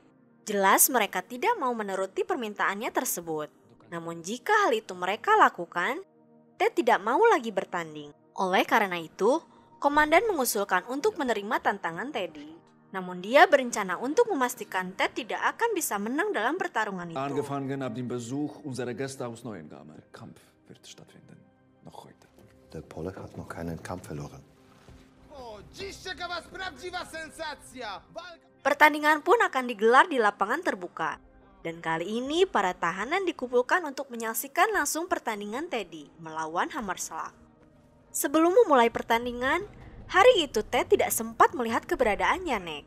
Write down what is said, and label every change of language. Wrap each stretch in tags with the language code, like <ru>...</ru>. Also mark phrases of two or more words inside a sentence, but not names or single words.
<id>Jelas mereka tidak mau menuruti permintaannya tersebut. Namun jika hal itu mereka lakukan, Ted tidak mau lagi bertanding. Oleh karena itu, komandan mengusulkan untuk menerima tantangan Teddy. Namun dia berencana untuk memastikan Ted tidak akan bisa menang dalam pertarungan itu.</id> <de>Angefangen ab dem Besuch unserer Gäste aus Neuengamme. Der Kampf wird stattfinden. Noch heute. Der Pole hat noch keinen Kampf verloren.</de> <id>Pertandingan pun akan digelar di lapangan terbuka. Dan kali ini para tahanan dikumpulkan untuk menyaksikan langsung pertandingan Teddy melawan Hammerschlag. Sebelum memulai pertandingan, hari itu Ted tidak sempat melihat keberadaan Janek.</id>